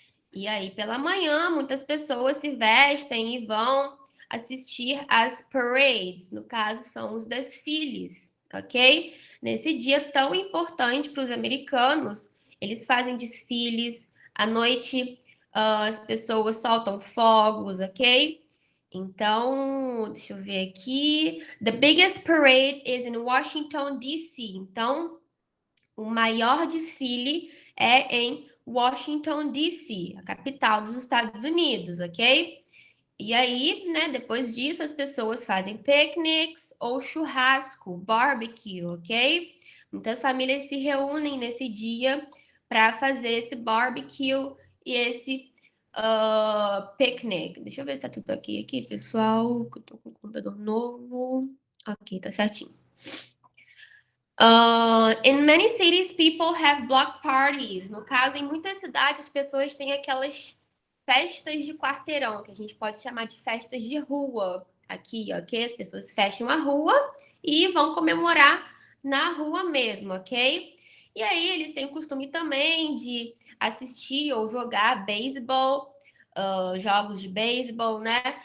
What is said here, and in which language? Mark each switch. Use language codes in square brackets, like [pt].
[pt] E aí, pela manhã, muitas pessoas se vestem e vão assistir às parades, no caso, são os desfiles, ok? Nesse dia tão importante para os americanos, eles fazem desfiles, à noite as pessoas soltam fogos, ok? Então, deixa eu ver aqui. [en] The biggest parade is in Washington, D.C. [pt] Então, o maior desfile é em Washington, D.C., a capital dos Estados Unidos, ok? E aí, né, depois disso, as pessoas fazem piqueniques ou churrasco, barbecue, ok? Muitas famílias se reúnem nesse dia para fazer esse barbecue e esse picnic. Deixa eu ver se tá tudo aqui, pessoal, que eu tô com o computador novo. Ok, tá certinho. [en] In many cities, people have block parties. [pt] No caso, em muitas cidades, as pessoas têm aquelas festas de quarteirão, que a gente pode chamar de festas de rua. Aqui, ok? As pessoas fecham a rua e vão comemorar na rua mesmo, ok? E aí, eles têm o costume também de assistir ou jogar beisebol, jogos de beisebol, né?